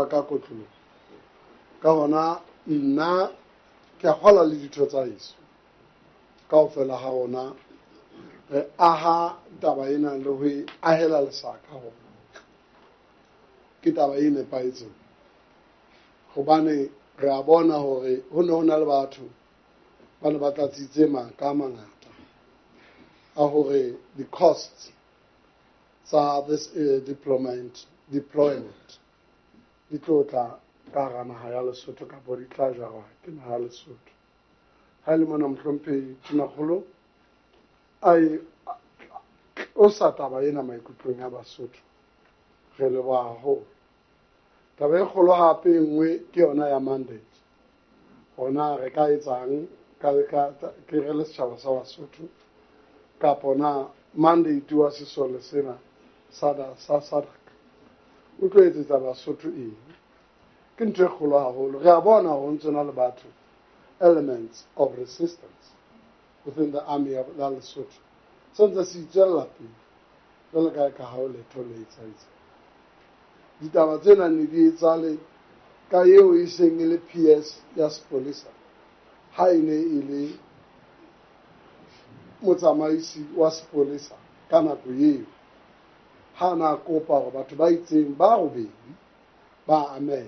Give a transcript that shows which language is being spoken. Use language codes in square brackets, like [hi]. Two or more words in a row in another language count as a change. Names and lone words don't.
[st] ka kotlolo ka hona nna ke a kgola le ditho tsa heso kaofela ha rona re aha taba ena le ho e ahela lesaka hore ke taba e nepahetseng hobane re a bona hore ho ne ho na le batho ba ne ba tlatsitse maka a mangata a hore [en] the costs [st] tsa [en] this deployment [st] di tlo tla ka hara naha ya Lesotho kapo di tla jarwa ke naha ya Lesotho ha ile mona mohlomphehi Tonakgolo o sa taba ena maikutlong ya Basotho re leboha haholo taba e kgolo hape e nngwe ke yona ya mandate hona re ka etsang ka ke re le setjhaba sa Basotho kapo na mandate wa sesole sena sa SADC o tlo etsetsa Basotho eng ke ntho e kgolo haholo re a bona ho ntse na le batho [en] elements of resistance within the army of [st] la Lesotho sentse se itswella pele jwale ka ha o letho le etsaetse ditaba tsena ne di etsale ka eo e seng e le PS ya sepolesa ha e ne e le motsamaisi wa sepolesa ka nako eo ha na kopa hore batho ba itseng ba robedi ba ameha